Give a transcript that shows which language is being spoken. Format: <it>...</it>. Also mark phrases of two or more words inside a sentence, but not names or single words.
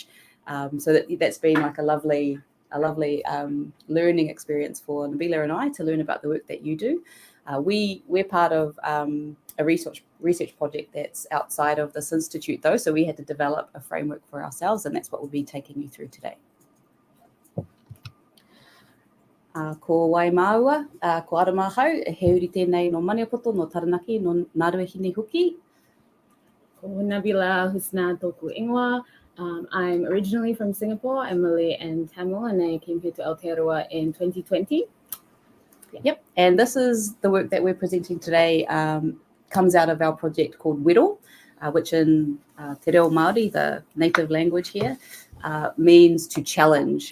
<en>So that's been like a lovely learning experience for Nabilah and I to learn about the work that you do. We're part of a research project that's outside of this institute, though, so we had to develop a framework for ourselves, and that's what we'll be taking you through today.</en> <mi>Ko wai maua, ko Arama hau, he uri tēnei no Maniapoto, no Taranaki, no Narue Hine Huki. Ko Nabilah, Husna, tōku ingoa.</mi> <en>I'm originally from Singapore. I'm Malay and Tamil, and I came here to Aotearoa in 2020. Yep, and this is the work that we're presenting today, comes out of our project called WERO, which in Te Reo Māori, the native language here, means to challenge.</en>